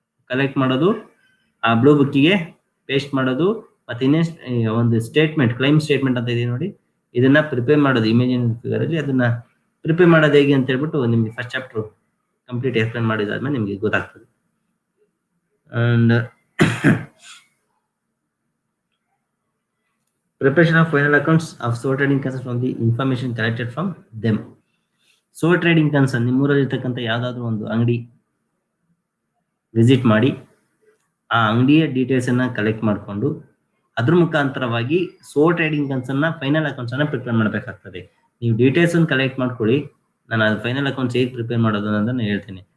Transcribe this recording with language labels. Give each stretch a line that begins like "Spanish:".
Kannada: Collect ಮಾಡೋದು, ಆ blue ಬುಕ್ಕಿಗೆ ಪೇಸ್ಟ್ ಮಾಡೋದು, ಮತ್ತೆ ಇನ್ನೇನು ಒಂದು ಸ್ಟೇಟ್ಮೆಂಟ್, ಕ್ಲೈಮ್ ಸ್ಟೇಟ್ಮೆಂಟ್ ಅಂತ ಇದೆ ನೋಡಿ, ಇದನ್ನ ಪ್ರಿಪೇರ್ ಮಾಡೋದು ಇಮೇಜಿನರಿ ಫಿಗರ್ ಅಲ್ಲಿ. ಅದನ್ನ ಪ್ರಿಪೇರ್ ಮಾಡೋದು ಹೇಗೆ ಅಂತ ಹೇಳ್ಬಿಟ್ಟು ನಿಮ್ಗೆ ಫಸ್ಟ್ ಚಾಪ್ಟರ್ ಕಂಪ್ಲೀಟ್ ಎಕ್ಸ್ಪ್ಲೇನ್ ಮಾಡಿದಾದ್ಮೇಲೆ ನಿಮ್ಗೆ ಗೊತ್ತಾಗ್ತದೆ. And
English: Preparation of final accounts of sole trading concerns from the information collected from them.
Kannada: Soul trading concern ನಿಮ್ಮೂರಲ್ಲಿರ್ತಕ್ಕಂಥ ಯಾವುದಾದ್ರೂ ಒಂದು ಅಂಗಡಿ ವಿಸಿಟ್ ಮಾಡಿ ಆ ಅಂಗಡಿಯ ಡೀಟೇಲ್ಸ್ ಅನ್ನ ಕಲೆಕ್ಟ್ ಮಾಡಿಕೊಂಡು ಅದ್ರ ಮುಖಾಂತರವಾಗಿ ಸೋಲ್ ಟ್ರೇಡಿಂಗ್ ಕನ್ಸರ್ನ್ ಫೈನಲ್ ಅಕೌಂಟ್ಸ್ ಅನ್ನ ಪ್ರಿಪೇರ್ ಮಾಡಬೇಕಾಗ್ತದೆ. ನೀವು ಡೀಟೇಲ್ಸ್ ಅನ್ನು ಕಲೆಕ್ಟ್ ಮಾಡ್ಕೊಳ್ಳಿ. ನಾನು ಅದು ಫೈನಲ್ ಅಕೌಂಟ್ಸ್ ಹೇಗೆ ಪ್ರಿಪೇರ್ ಮಾಡೋದು ಅನ್ನೋದನ್ನ ಹೇಳ್ತೇನೆ.